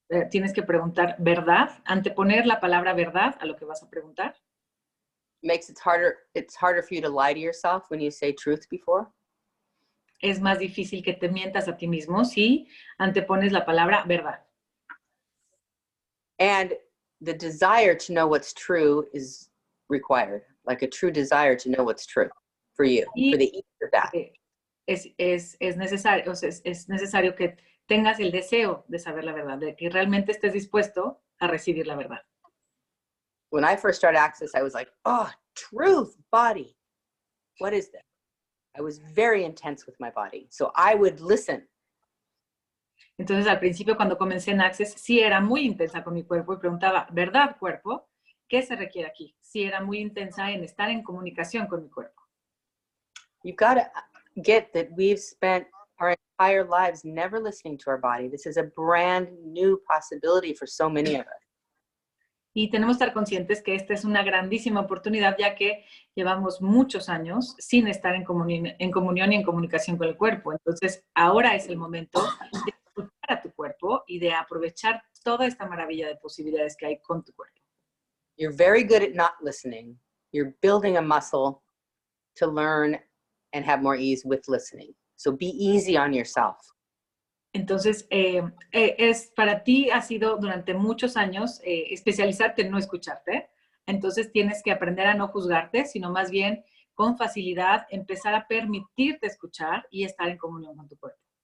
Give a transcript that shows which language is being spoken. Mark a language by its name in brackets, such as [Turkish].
[Spanish] tienes que preguntar verdad, anteponer la palabra verdad a lo que vas a preguntar. [English] Makes it's harder for you to lie to yourself when you say truth before. [Spanish] Es más difícil que te mientas a ti mismo si antepones la palabra verdad. [English] And the desire to know what's true is required, like a true desire to know what's true for you, for the ease of that. [Spanish] Es necesario, o sea, es necesario que tengas el deseo de saber la verdad, de que realmente estés dispuesto a recibir la verdad. [English] When I first started Access, I was like, oh, truth, body. What is this? I was very intense with my body. So I would listen. [Spanish] Entonces, al principio, cuando comencé en Access, sí era muy intensa con mi cuerpo y preguntaba, ¿verdad, cuerpo? ¿Qué se requiere aquí? Sí era muy intensa en estar en comunicación con mi cuerpo. [English] You've got to get that we've spent our entire lives never listening to our body. This is a brand new possibility for so many of us. [Spanish] Y tenemos que estar conscientes que esta es una grandísima oportunidad, ya que llevamos muchos años sin estar en comunión y en comunicación con el cuerpo. Entonces, ahora es el momento de escuchar a tu cuerpo y de aprovechar toda esta maravilla de posibilidades que hay con tu cuerpo. [English] You're very good at not listening. You're building a muscle to learn and have more ease with listening. So be easy on yourself. [Spanish] Entonces, para ti ha sido durante muchos años especializarte en no escucharte. Entonces, tienes que aprender a no juzgarte, sino más bien con facilidad empezar a permitirte escuchar y estar en comunión con tu cuerpo.